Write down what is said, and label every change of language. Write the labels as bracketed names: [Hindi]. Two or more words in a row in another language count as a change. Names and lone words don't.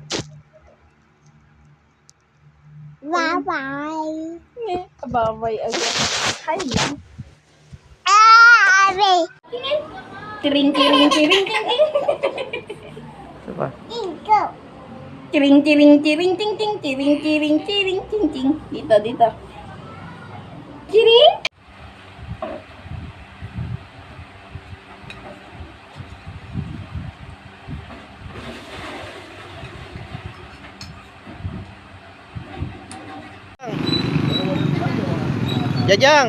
[Filipino] Bye-bye. Bye-bye agad. Hi lang. Abi. Tiring, tiring, tiring, tiring. Diba? Ingo. Tiring, tiring, tiring, ting, ting, tiring, tiring, tiring, ting, ting. Dito, dito. Tiring. Jajang!